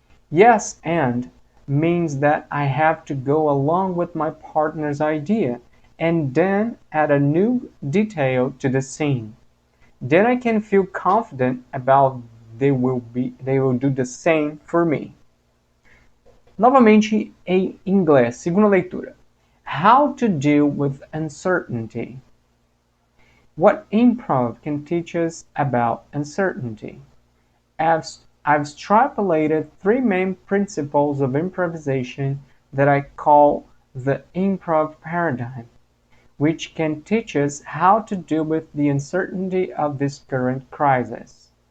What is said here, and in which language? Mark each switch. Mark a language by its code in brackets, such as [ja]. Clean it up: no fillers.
[en] Yes and means that I have to go along with my partner's idea and then add a new detail to the scene. Then I can feel confident about they will do the same for me. [pt] Novamente em inglês, segunda leitura. [en] How to deal with uncertainty. What improv can teach us about uncertainty. I've extrapolated 3 main principles of improvisation that I call the improv paradigm, which can teach us how to deal with the uncertainty of this current crisis.